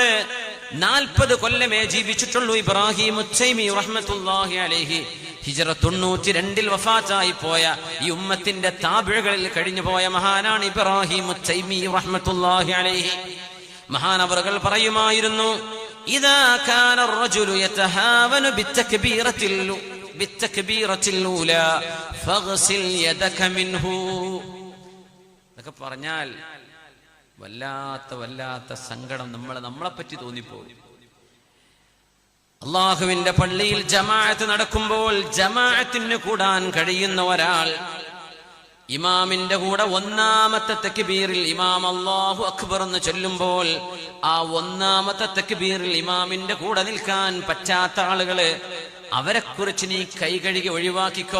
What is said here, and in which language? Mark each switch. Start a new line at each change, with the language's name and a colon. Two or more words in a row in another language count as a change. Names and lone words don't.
Malayalam: 40 കൊല്ലമേ ജീവിച്ചിട്ടുള്ളൂ. ഇബ്രാഹിം ഉത്തൈമി
Arabic: رحمة الله عليه
Malayalam: ഹിജ്റ 92 വഫാത്തായി പോയ ഈ ഉമ്മത്തിന്റെ താബികളിൽ കഴിഞ്ഞു പോയ മഹാനാണ് ഇബ്രാഹിം ഉത്തൈമി
Arabic: رحمة الله عليه.
Malayalam: മഹാനവറുകൾ പറയുമായിരുന്നു,
Arabic: إذا كان الرجل يتهاون بالتكبيرة الأولى فاغسل يدك منه.
Malayalam: എന്നൊക്കെ പറഞ്ഞാൽ വല്ലാത്ത സങ്കടം നമ്മളെ പറ്റി തോന്നിപ്പോകും. അള്ളാഹുവിന്റെ പള്ളിയിൽ ജമാഅത്ത് നടക്കുമ്പോൾ ജമാഅത്തിന് കൂടാൻ കഴിയുന്ന ഒരാൾ ഇമാമിന്റെ കൂടെ ഒന്നാമത്തെ തക്ബീറിൽ ഇമാം
Arabic: الله أكبر
Malayalam: എന്ന് ചൊല്ലുമ്പോൾ ആ ഒന്നാമത്തെ തക്ബീറിൽ ഇമാമിന്റെ കൂടെ നിൽക്കാൻ പറ്റാത്ത ആളുകള്, അവരെ കുറിച്ച് നീ കൈ കഴുകി ഒഴിവാക്കിക്കോ.